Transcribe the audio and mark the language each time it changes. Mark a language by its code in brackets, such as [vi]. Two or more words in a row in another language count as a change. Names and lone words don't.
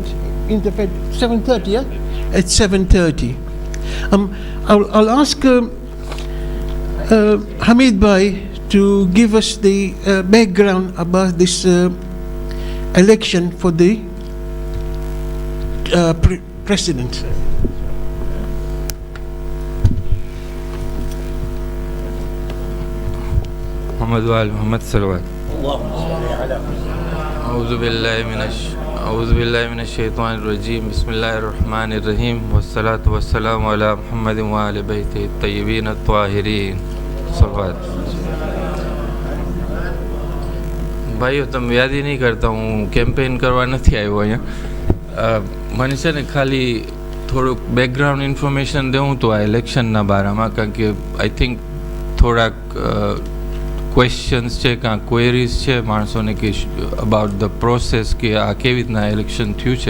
[en] Interfaith 7:30, yeah? At 7:30. I'll ask Hamid Bhai to give us the background about this election for the president. [ar] محمد وآل محمد صلوات. أعوذ بالله من الشيطان الرجيم. بسم الله الرحمن الرحيم. والصلاة والسلام على محمد وآل بيته الطيبين الطاهرين. صلوات. [gu] ભાઈઓ તમે યાદી નહીં કરતા, હું કેમ્પેઇન કરવા નથી આવ્યો અહીંયા. મને છે ને ખાલી થોડુંક [en] background information [gu] દેવું તો આ ઇલેક્શનના બારામાં, કારણ કે [en] I think [gu] થોડાક ક્વેશ્ચન્સ છે, કાં ક્વેરીઝ છે માણસોને કે [en] about the process, [gu] કે આ કેવી રીતના ઇલેક્શન થયું છે.